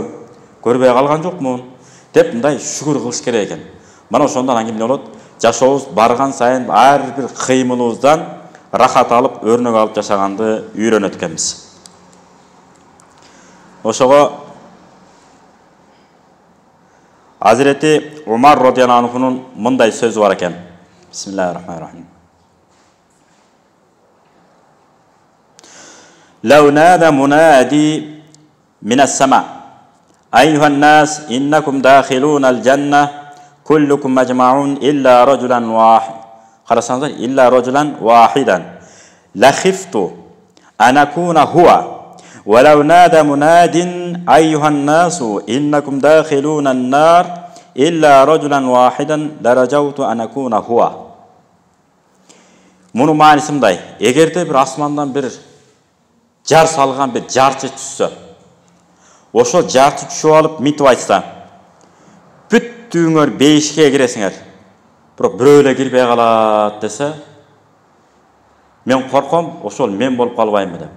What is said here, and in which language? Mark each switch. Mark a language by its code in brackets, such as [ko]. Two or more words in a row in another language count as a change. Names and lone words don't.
[ky] Көрбөй калган жокмун деп мындай шүгүр кылыш керек экен. Мына ошондон аңгем эмне болот? Жашообуз барган сайын ар бир кыймылыбыздан рахат алып, өрнөк алып жашаганды үйрөнөт экенбиз. Ошого Hazreti Umar [ar] رضي الله عنه [ky] мындай сөзү бар экен. [ar] Bismillahirrahmanirrahim. لو نادى منادي من السماء أيها الناس إنكم داخلون الجنة كلكم مجمعون إلا رجلا واحد خرسانزر إلا رجلا واحدا لخفت أن أكون هو ولو نادى مناد أيها الناس إنكم داخلون النار إلا رجلا واحدا لرجوت أن أكون هو. [ky] Муну мааниси мындай: эгерде бир асмандан бир жар салган бир жарчы түшсө, ошол жарчы түшүп алып митип айтса, бүттүңөр бейишке киресиңер, бирок бирөө эле кирбей калат десе, мен корком, ошол мен болуп калбаймбы деп.